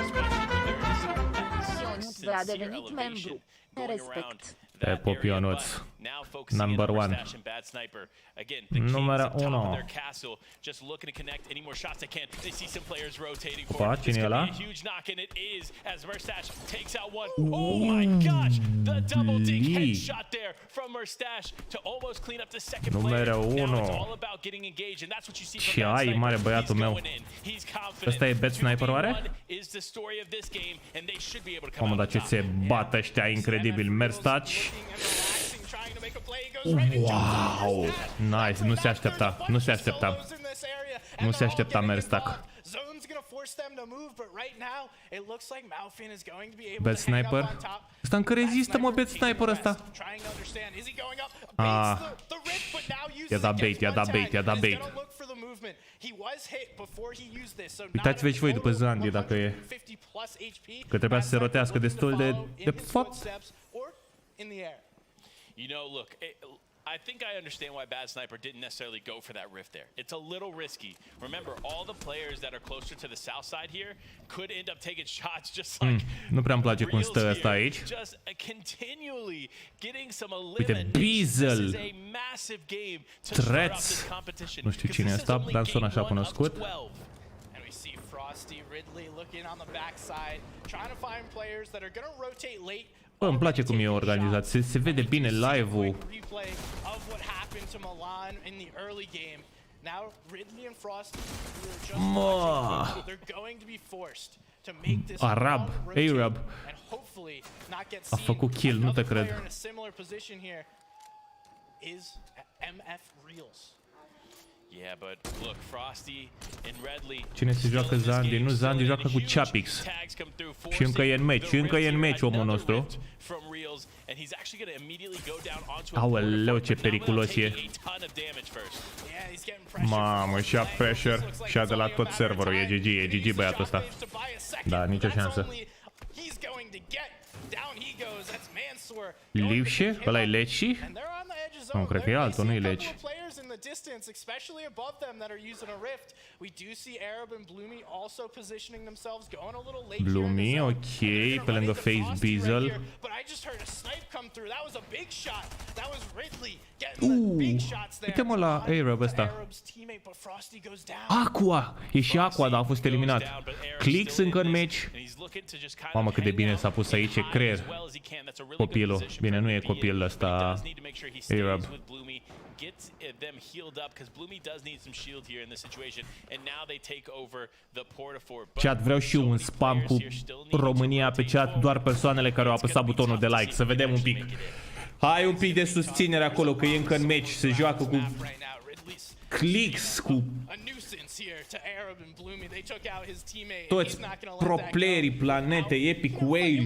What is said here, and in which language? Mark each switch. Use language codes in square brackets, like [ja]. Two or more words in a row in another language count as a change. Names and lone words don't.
[ro] A devenit membru. Respect. Popionuț. [en] Now focusing Number in on one. Mustache and Bad Sniper. Again, the kings [ro] Numărul [en] up top of [ro] 1. [en] their castle, just looking to connect any more shots they can. They see some players rotating [ro] Opa, [en] forward. [ro] cine [en] It's [ro] e [en] gonna [ro] ăla? [en] be a huge knock, and it is as Mustache takes out one. Oh my gosh! The double dink headshot there from Mustache to almost clean up the second player. [ro] Numărul [en] Now [ro] 1. [en] it's all about getting engaged, and that's what you see [ro] Ce [en] from Bad [ro] ai, [en] Sniper. [ro] mare băiatul [en] He's [ro] meu. [en] going in. He's confident. [ro] Ăsta e Bad Sniper, oare? [en] 2v1 is the story of this game, and they should be able to come [ro] Mamă, [en] out [ro] dar ce [en] on top. [ro] se bat ăștia incredibil. [en] Mustache. Wow! [ro] Nice, nu se aștepta. Nu se aștepta. Nu se aștepta Mustache. Bad Sniper. Ăsta încă rezistă, mă, Bad Sniper ăsta. Ah. I-a dat bait, i-a dat bait, i-a dat bait. Uitați-vă și voi după Zandy dacă e. Că trebuia să se rotească destul de fapt. [en] You know, look, I think I understand why Bad Sniper didn't necessarily go for that rift there. It's a little risky. Remember, all the players that are closer to the south side here could end up taking shots just like [ro] Nu prea îmi place cum stă ăsta aici. [en] Just continually getting some [ro] Uite, [en] elimination. Beazle. This is a massive game to start off Threats. this competition. [ro] Nu știu cine e ăsta, dar sună așa cunoscut. [en] And we see Frosty, Ridley looking on the backside, trying to find players that are going to rotate late. [ro] Bă, îmi place cum e organizat, se vede bine live-ul. Arab, Arab. A făcut kill, nu te cred. [en] Yeah, but look, Frosty and Redley. [ro] Cine se joacă Zandy? Nu, Zandy joacă cu Chapix. Și încă e în meci, încă e în meci omul nostru. Aoleu, ce periculos e. Mamă, și-a pressure, și-a de la tot serverul, e GG băiatul ăsta. Da, nicio șansă. Livșe? Ăla e Leci? Nu, cred că e altul, nu e Leci. [en] Distance, especially above them that are using a rift. We do see Arab and Bloomy also positioning themselves, going a little late. [ro] Bloomy, ok, pe lângă Face Beazle. [en] But I just heard a snipe come through. That was a big shot. That was Ridley getting the big shots there. [ro] Uite-mă la Arab ăsta. Aqua! E și Aqua, dar a fost eliminat. Clicks încă în meci. Mamă, cât de bine s-a pus aici, e creier. Copilul. Bine, nu e copil ăsta. [en] Arab. Gets them healed up because Bloomy does need some shield here in this situation, and now they take over the Port-a-Fort. [ro] Chat, vreau și eu un spam cu România pe chat, doar persoanele care au apăsat butonul de like, să vedem un pic. Hai un pic de susținere acolo, că e încă în meci, se joacă cu clicks, cu toți pro-playerii planetei, Epic Whale.